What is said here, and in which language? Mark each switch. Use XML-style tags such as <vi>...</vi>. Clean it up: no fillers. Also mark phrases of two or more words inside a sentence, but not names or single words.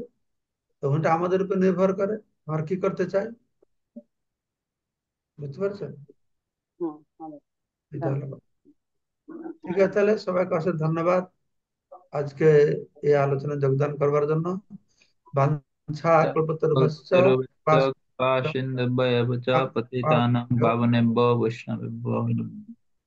<bn>তখন এটা আমাদের উপর নির্ভর করে আমরা কি করতে চাই। বুঝতে পারছেন? হুম, হবে। এটা ধন্যবাদ। হলো কথা। ঠিক আছে, তাহলে সবাইকে অশেষ ধন্যবাদ আজকে এই আলোচনায় যোগদান করবার জন্য।</bn> <sa>বাঞ্ছা কল্পতরুভ্যশ্চ রবীন্দ্র कृपा सिन्धुभ्यो एव च पतितानां पावनेभ्यो वैष्णवेभ्यो नमः।</sa>